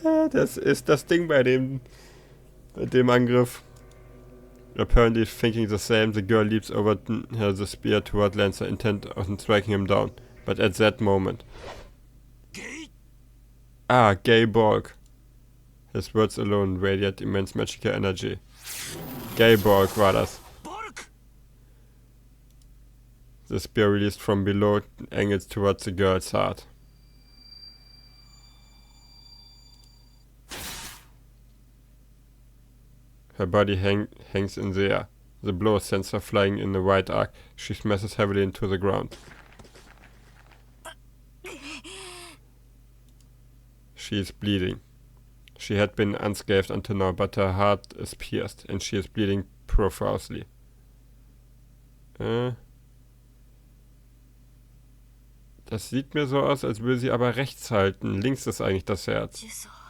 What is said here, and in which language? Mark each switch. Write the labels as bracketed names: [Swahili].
[German] Das ist das Ding bei dem Angriff. [English] Apparently thinking the same, the girl leaps over the spear toward Lancer, intent on striking him down. But at that moment... Gay Borg. His words alone radiate immense magical energy. [German] Gay Borg war das. [English] The spear released from below angles towards the girl's heart. Her body hangs in the air. The blow sends her flying in a wide arc. She smashes heavily into the ground. She is bleeding. She had been unscathed until now, but her heart is pierced, and she is bleeding profusely. [German] Das sieht mir so aus, als würde sie aber rechts halten. Links ist eigentlich das Herz.